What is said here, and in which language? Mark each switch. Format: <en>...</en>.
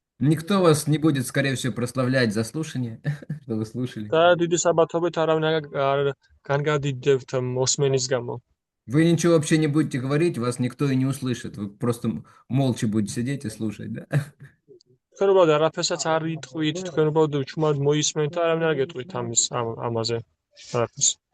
<ru>Никто вас не будет, скорее всего, прославлять за слушание, что вы слушали.</ru> <ka>და დიდი საბათობით არავინ არ განგადიდებთ მოსმენის გამო.</ka> <ru>Вы ничего вообще не будете говорить, вас никто и не услышит. Вы просто молча будете сидеть и слушать, да?</ru> <ka>თქვენ უბრალოდ არაფერსაც არ იტყვით, თქვენ უბრალოდ ჩუმად მოისმენთ და არავინ არ გეტყვით ამაზე არაფერს.</ka>